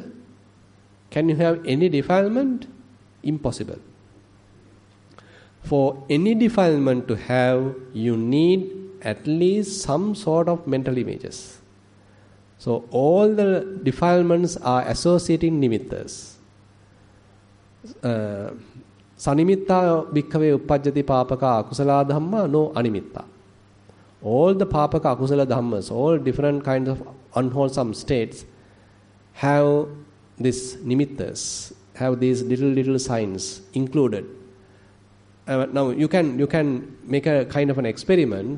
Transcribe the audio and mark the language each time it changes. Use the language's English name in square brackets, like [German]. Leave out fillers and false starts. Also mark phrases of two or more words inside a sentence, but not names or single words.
[English] Can you have any defilement? Impossible. For any defilement to have, you need at least some sort of mental images. So all the defilements are associating nimittas. [Pali] Sanimitta bhikkhave uppajjati papaka akusala dhamma no animitta. [English] All the [Pali] papaka akusala dhammas, [English] all different kinds of unwholesome states have these nimittas, have these little signs included. Now you can make a kind of an experiment.